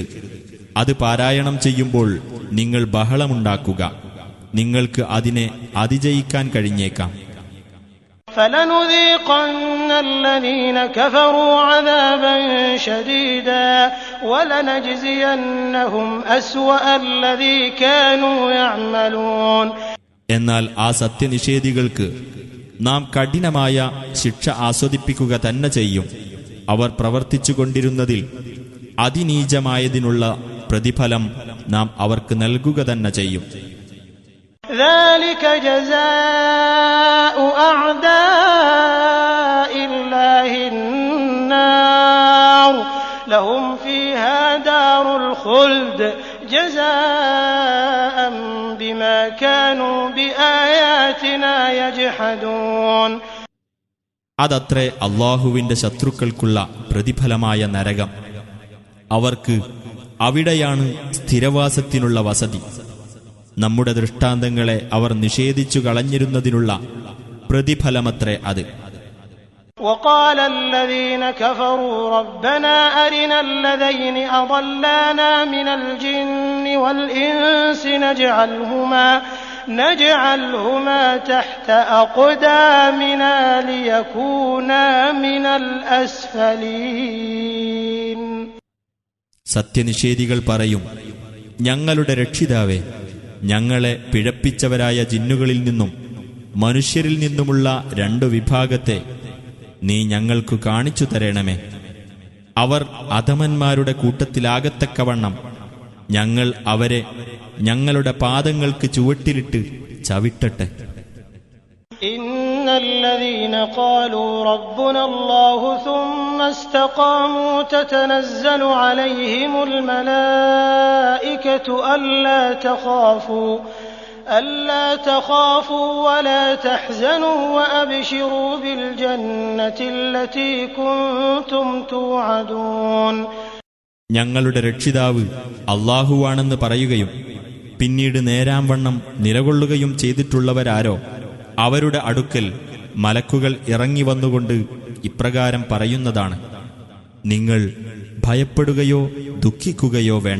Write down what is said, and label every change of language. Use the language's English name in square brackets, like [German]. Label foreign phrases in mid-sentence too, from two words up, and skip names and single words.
[Malayalam] അത് പാരായണം ചെയ്യുമ്പോൾ നിങ്ങൾ ബഹളമുണ്ടാക്കുക. നിങ്ങൾക്ക് അതിനെ അതിജയിക്കാൻ കഴിഞ്ഞേക്കാം. [Arabic] فَلَنُذِيقَنَّ الَّذِينَ كَفَرُوا عَذَابًا شَدِيدًا وَلَنَجْزِيَنَّهُمْ أَسْوَأَ الَّذِي كَانُوا يَعْمَلُونَ [Malayalam] എന്നാൽ ആ സത്യനിഷേധികൾക്ക് നാം കഠിനമായ ശിക്ഷ ആസ്വദിപ്പിക്കുക തന്നെ ചെയ്യും. അവർ പ്രവർത്തിച്ചുകൊണ്ടിരുന്നതിൽ അതിനീചമായതിനുള്ള പ്രതിഫലം നാം അവർക്ക് നൽകുക തന്നെ ചെയ്യും. [Arabic] ذلك جزاء أعداء الله النار لهم فيها دار الخلد جزاء بما كانوا بآياتنا يجحدون. [Malayalam] അതത്രേ അല്ലാഹുവിന്റെ ശത്രുക്കൾക്കുള്ള പ്രതിഫലമായ നരകം. അവർക്ക് അവിടെയാണ് സ്ഥിരവാസത്തിനുള്ള വസതി. നമ്മുടെ ദൃഷ്ടാന്തങ്ങളെ അവർ നിഷേധിച്ചു കളഞ്ഞിരുന്നതിനുള്ള പ്രതിഫലമത്രേ അത്. [Arabic] وقال الذين كفروا ربنا أرنا الذين أضلانا من الجن والإنس نجعلهما تحت أقدامنا ليكونا من الأسفلين. [Malayalam] സത്യനിഷേധികൾ പറയും, ഞങ്ങളുടെ രക്ഷിതാവേ, ഞങ്ങളെ പിഴപ്പിച്ചവരായ ജിന്നുകളിൽ നിന്നും മനുഷ്യരിൽ നിന്നുമുള്ള 2 വിഭാഗത്തെ നീ ഞങ്ങൾക്കു കാണിച്ചു തരണമേ. അവർ അധമന്മാരുടെ കൂട്ടത്തിലാകത്തക്കവണ്ണം ഞങ്ങൾ അവരെ ഞങ്ങളുടെ പാദങ്ങൾക്ക് ചുവട്ടിലിട്ട് ചവിട്ടട്ടെ. [Arabic] إن الذين قالوا ربنا الله ثم استقاموا تتنزل عليهم الملائكة ألا تخافوا ولا تحزنوا وأبشروا بالجنة التي كنتم توعدون. [Malayalam] ഞങ്ങളുടെ രക്ഷിതാവ് അല്ലാഹുവാണെന്ന് പറയുകയും പിന്നീട് നേരാംവണ്ണം നിലകൊള്ളുകയും ചെയ്തിട്ടുള്ളവരാരോ അവരുടെ അടുക്കൽ മലക്കുകൾ ഇറങ്ങി വന്നുകൊണ്ട് ഇപ്രകാരം പറയുന്നതാണ്: നിങ്ങൾ ഭയപ്പെടുകയോ ദുഃഖിക്കുകയോ വേണ്ട.